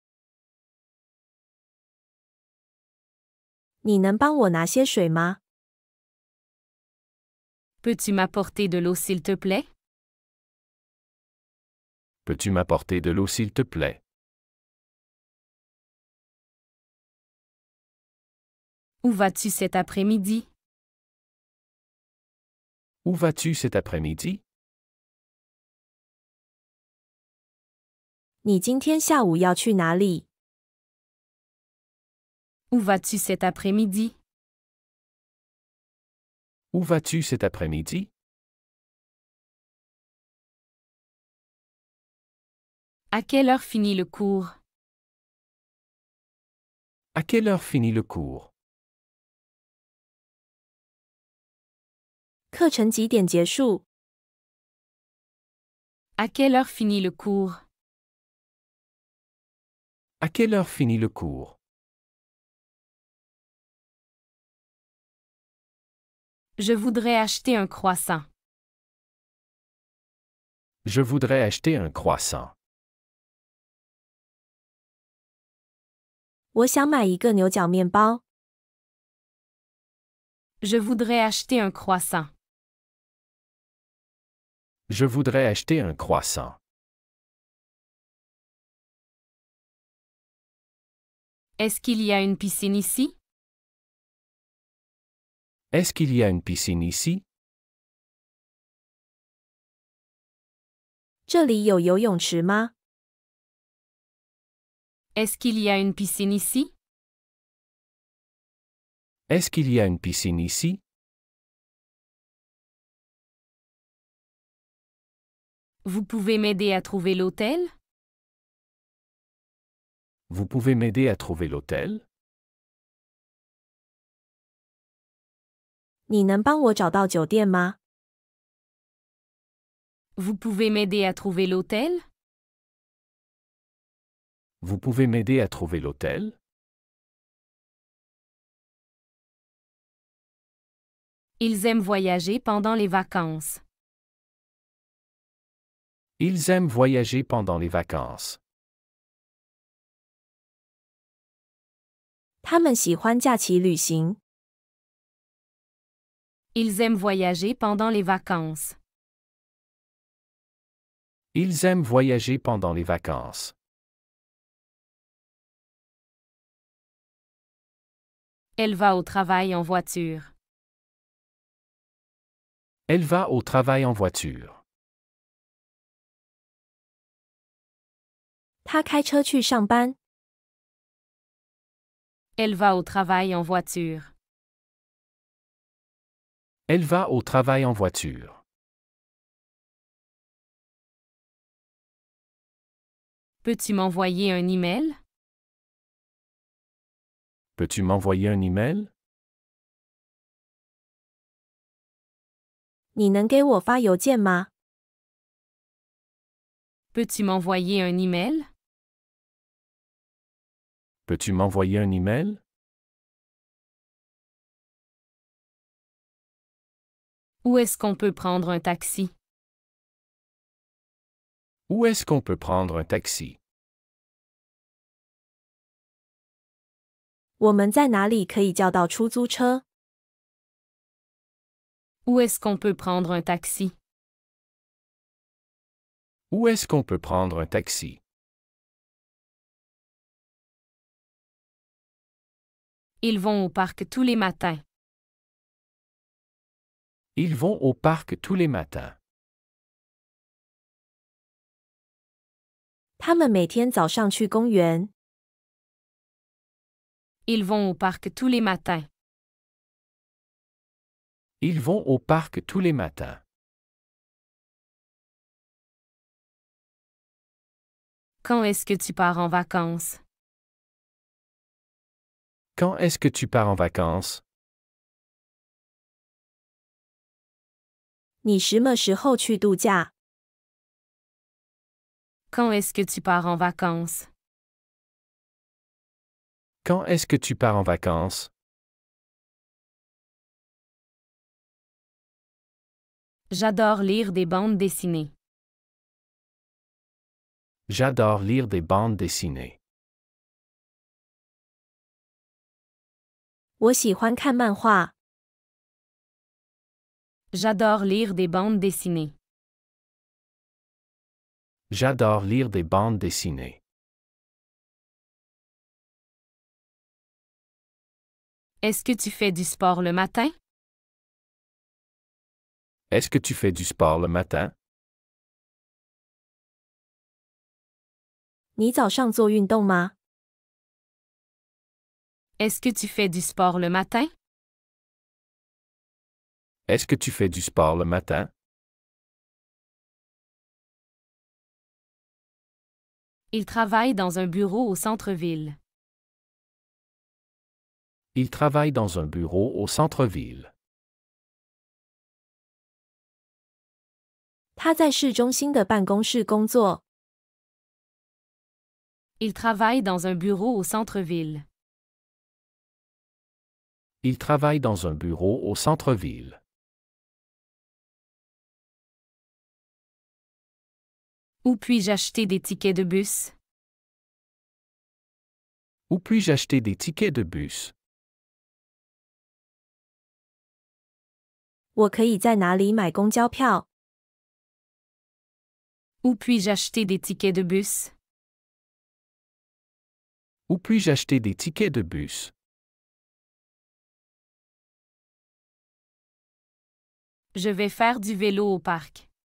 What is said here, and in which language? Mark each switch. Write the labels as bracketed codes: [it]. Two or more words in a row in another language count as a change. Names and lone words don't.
[zh] 你能帮我拿些水吗？ [fr] Peux-tu m'apporter de l'eau s'il te plaît? Peux-tu m'apporter de l'eau s'il te plaît? Où vas-tu cet après-midi? Où vas-tu cet après-midi? [zh] 你今天下午要去哪里？ [fr] Où vas-tu cet après-midi? Où vas-tu cet après-midi? À quelle heure finit le cours? À quelle heure finit le cours? [zh] 课程几点结束？ [fr] À quelle heure finit le cours? À quelle heure finit le cours? Je voudrais acheter un croissant. Je voudrais acheter un croissant. [zh] 我想买一个牛角面包。 [fr] Je voudrais acheter un croissant. Je voudrais acheter un croissant. Est-ce qu'il y a une piscine ici? Est-ce qu'il y a une piscine ici? [zh] 这里有游泳池吗？ [fr] Est-ce qu'il y a une piscine ici? Est-ce qu'il y a une piscine ici? Vous pouvez m'aider à trouver l'hôtel? Vous pouvez m'aider à trouver l'hôtel? [zh] 你能帮我找到酒店吗？ [fr] Vous pouvez m'aider à trouver l'hôtel? Vous pouvez m'aider à trouver l'hôtel? Ils aiment voyager pendant les vacances. Ils aiment voyager pendant les vacances. [zh] 他们喜欢假期旅行。 [fr] Ils aiment voyager pendant les vacances. Ils aiment voyager pendant les vacances. Elle va au travail en voiture. Elle va au travail en voiture. [zh] 他开车去上班。 [fr] Elle va au travail en voiture. Elle va au travail en voiture. Peux-tu m'envoyer un email? Peux-tu m'envoyer un email? [zh] 你能给我发邮件吗？ [fr] Peux-tu m'envoyer un email? Peux-tu m'envoyer un email? Où est-ce qu'on peut prendre un taxi? Où est-ce qu'on peut prendre un taxi? [zh] 我们在哪里可以叫到出租车？ [fr] Où est-ce qu'on peut prendre un taxi? Où est-ce qu'on peut prendre un taxi? Ils vont au parc tous les matins. Ils vont au parc tous les matins. [zh] 他们每天早上去公园。 [fr] Ils vont au parc tous les matins. Ils vont au parc tous les matins. Quand est-ce que tu pars en vacances? Quand est-ce que tu pars en vacances? [zh] 你什么时候去度假？ [fr] Quand est-ce que tu pars en vacances? Quand est-ce que tu pars en vacances? J'adore lire des bandes dessinées. J'adore lire des bandes dessinées. [zh] 我喜欢看漫画。 [fr] J'adore lire des bandes dessinées. J'adore lire des bandes dessinées. Est-ce que tu fais du sport le matin? Est-ce que tu fais du sport le matin? [zh] 你早上做运动吗？ [fr] Est-ce que tu fais du sport le matin? Est-ce que tu fais du sport le matin? Il travaille dans un bureau au centre-ville. Il travaille dans un bureau au centre-ville. [zh] 他在市中心的办公室工作。 [fr] Il travaille dans un bureau au centre-ville. Il travaille dans un bureau au centre-ville. Où puis-je acheter des tickets de bus? Où puis-je acheter des tickets de bus? [zh] 我可以在哪里买公交票？ [fr] Où puis-je acheter des tickets de bus? Où puis-je acheter des tickets de bus? Je vais faire du vélo au parc.